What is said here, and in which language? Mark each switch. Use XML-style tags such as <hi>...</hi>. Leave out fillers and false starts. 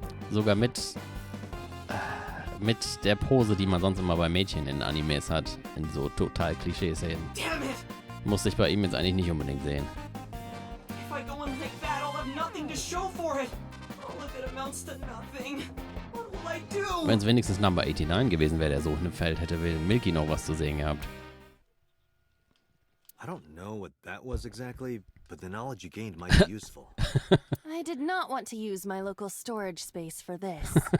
<de>Sogar mit der Pose, die man sonst immer bei Mädchen in Animes hat. In so total Klischee-Szenen.</de> <en>Damn it!</en> <de>Muss ich bei ihm jetzt eigentlich nicht unbedingt sehen.</de> <en>If I go in like that, I'll have nothing to show for it. All of it amounts to nothing. What will I do?</en> <de>Wenn es wenigstens Number 89 gewesen wäre, der so in dem Feld, hätte Milky noch was zu sehen gehabt.</de> <en>I don't know what that was exactly, but the knowledge you gained might be useful. I did not want to use my local storage space for this.</en>